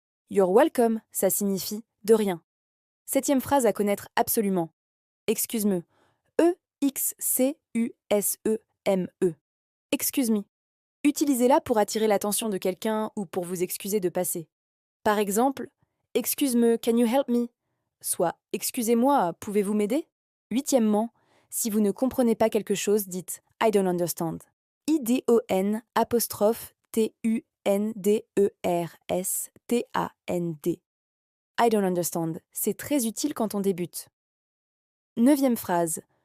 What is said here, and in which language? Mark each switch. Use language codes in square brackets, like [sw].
[en] You're welcome, [fr] ça signifie de rien. Septième phrase à connaître absolument. [en] Excuse-me. E-X-C-U-S-E-M-E. Excuse me. [fr] Utilisez-la pour attirer l'attention de quelqu'un ou pour vous excuser de passer. Par exemple, [en] excuse-me, can you help me? [fr] Soit excusez-moi, pouvez-vous m'aider? Huitièmement, si vous ne comprenez pas quelque chose, dites [en] I don't understand. I-D-O-N apostrophe T-U-N-D-E-R-S-T-A-N-D. I don't understand. [fr] C'est très utile quand on débute. Neuvième phrase.